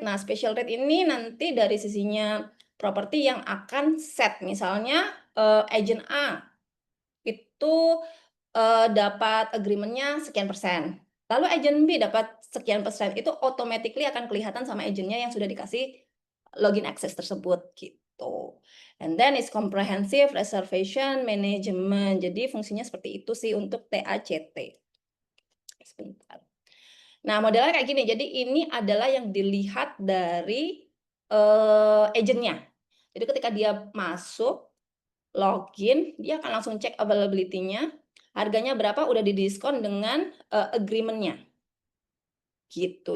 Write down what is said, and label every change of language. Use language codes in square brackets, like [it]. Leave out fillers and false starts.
[id] Nah, special rate ini nanti dari sisinya properti yang akan set. Misalnya, agent A itu, dapat agreement-nya sekian persen, lalu agent B dapat sekian persen, itu automatically akan kelihatan sama agent-nya yang sudah dikasih login access tersebut, gitu. [en] And then is comprehensive reservation management. [id] Jadi fungsinya seperti itu sih untuk TACT. Sebentar. Nah, modelnya kayak gini. Jadi ini adalah yang dilihat dari agent-nya. Jadi ketika dia masuk, login, dia akan langsung cek availability-nya, harganya berapa, udah didiskon dengan agreement-nya. Gitu.